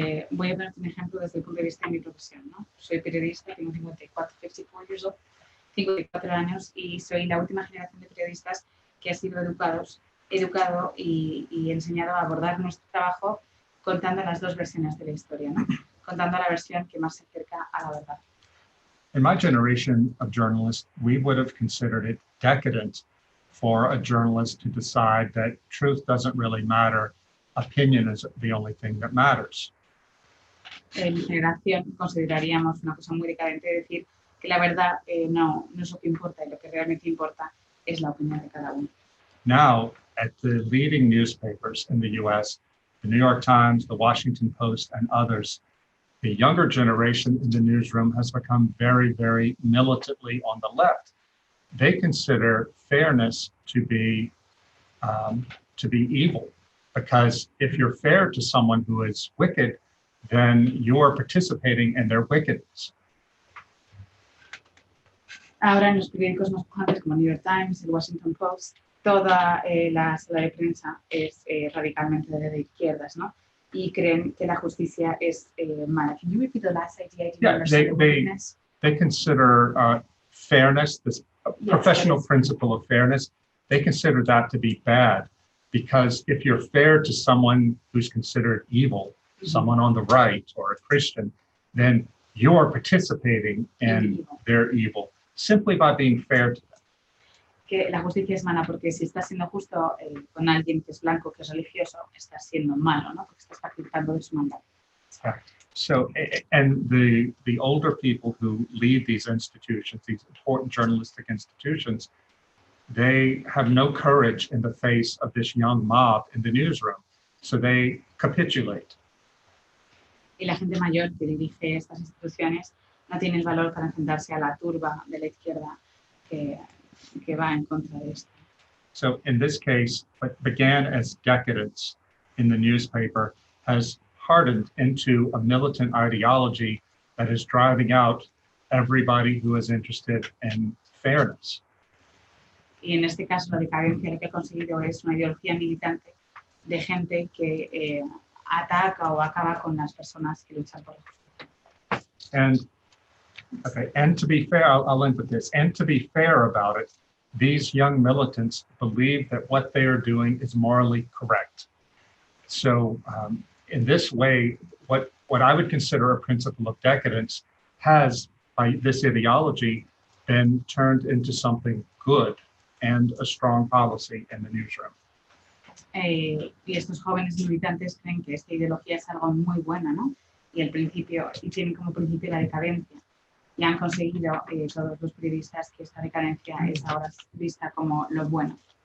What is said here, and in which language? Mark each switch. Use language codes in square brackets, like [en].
[es] Voy a ponerte un ejemplo desde el punto de vista de mi profesión, ¿no? Soy periodista, tengo [en] 54 years old, [es] 54 años, y soy la última generación de periodistas que ha sido educado y enseñado a abordar nuestro trabajo contando las dos versiones de la historia, ¿no? Contando la versión que más se acerca a la verdad. [en] In my generation of journalists, we would have considered it decadent for a journalist to decide that truth doesn't really matter. Opinion is the only thing that matters. [es] En mi generación consideraríamos una cosa muy decadente decir que la verdad no es lo que importa y lo que realmente importa es la opinión de cada uno. [en] Now, at the leading newspapers in the US, the New York Times, the Washington Post, and others, the younger generation in the newsroom has become very, very militantly on the left. They consider fairness to be evil, because if you're fair to someone who is wicked, then you're participating in their wickedness. [es] Ahora en los periódicos más pujantes como New York Times, el Washington Post, toda la sala de prensa es radicalmente de izquierdas, ¿no? Y creen que la justicia es mala. [en] Can you repeat the last idea? Yeah, they consider fairness, this professional principle of fairness, they consider that to be bad, because if you're fair to someone who's considered evil, someone on the right or a Christian, then you're participating in their evil simply by being fair to them. [es] Que la justicia es mala porque si estás siendo justo con alguien que es blanco, que es religioso, estás siendo malo, ¿no? Porque estás participando de su maldad. [en] So, and the older people who lead these institutions, these important journalistic institutions, they have no courage in the face of this young mob in the newsroom, so they capitulate. [es] Y la gente mayor que dirige estas instituciones no tiene el valor para enfrentarse a la turba de la izquierda que va en contra de esto. [en] So in this case, what began as decadence in the newspaper has hardened into a militant ideology that is driving out everybody who is interested in fairness. [es] Y en este caso la decadencia lo que ha conseguido es una ideología militante de gente que ataca o acaba con las personas que luchan por la justicia. [en] And to be fair, I'll end with this. And to be fair about it, these young militants believe that what they are doing is morally correct. So in this way, what I would consider a principle of decadence has, by this ideology, been turned into something good and a strong policy in the newsroom. [es] Y estos jóvenes militantes creen que esta ideología es algo muy buena, ¿no? y tienen como principio la decadencia. Y han conseguido todos los periodistas que esta decadencia es ahora vista como lo bueno.